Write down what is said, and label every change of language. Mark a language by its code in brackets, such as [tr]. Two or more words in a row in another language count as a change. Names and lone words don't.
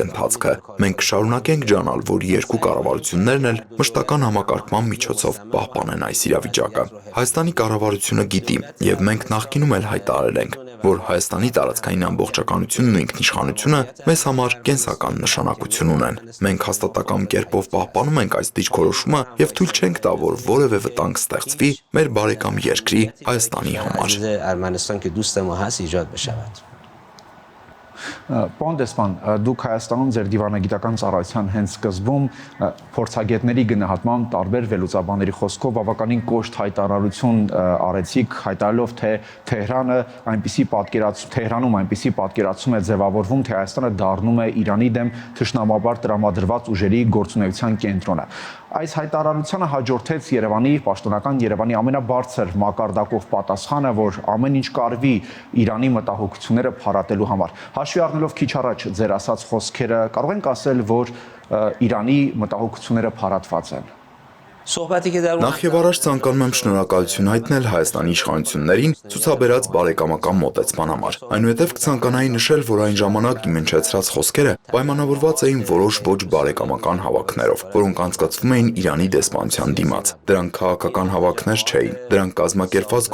[hy] ընթացքը։ Մենք կշարունակենք ջանալ, որ երկու կառավարություններն էլ մշտական համակարգման միջոցով պահպանեն այս իրավիճակը։ Հայաստանի կառավարությունը գիտի եւ մենք նախկինում էլ հայտարարել ենք, որ Հայաստանի տարածքային ամբողջականությունն ու ինքնիշխանությունը մեզ համար կենսական նշանակություն ունեն։ Մենք հաստատակամ կերպով պահպանում ենք այս դիրքորոշումը եւ թույլ չենք տա, որ որևէ վտանգ ստեղծվի մեր բարեկամ երկրի Հայաստանի համար։ [fa] ارمنستان که دوست ما هست ایجاد بشود. [hy] Պարոն դեսպան, դուք Հայաստանում ձեր դիվանագիտական ծառայության հենց սկզբում փորձագետների գնահատմամբ տարբեր վերլուծաբանների խոսքով բավականին կոշտ հայտարարություն արեցիք, հայտարարելով, թե Թեհրանում այնպիսի պատկերացում է ձևավորվում, թե Հայաստանը դառնում է Իրանի դեմ թշնամաբար տրամադրված ուժերի գործունեության կենտրոնը։ Այս հայտարարությանը հաջորդեց պաշտոնական Երևանի ամենաբարձր մակարդակով պատասխանը, որ ամեն ինչ կարվի Իրանի մտահոգությունները փարատելու համար։ Հաշվի առնելով քիչ առաջ ձեր ասած խոսքերը, կարող ենք ասել, որ Իրանի մտահոգությունները փարատված են։ [fa] صحبتی که در اون [hy] Նախ եւ առաջ ցանկանում եմ շնորհակալություն հայտնել Հայաստանի իշխանություններին ցուցաբերած բարեկամական մոտեցման համար։ Այնուհետև կցանկանայի նշել, որ այն ժամանակ իմ հնչեցրած խոսքերը պայմանավորված էին որոշ ոչ բարեկամական հավաքներով, որոնք անցկացվում էին Իրանի դեսպանության դիմաց։ Դրանք քաղաքական հավաքներ չէին, դրանք կազմակերպված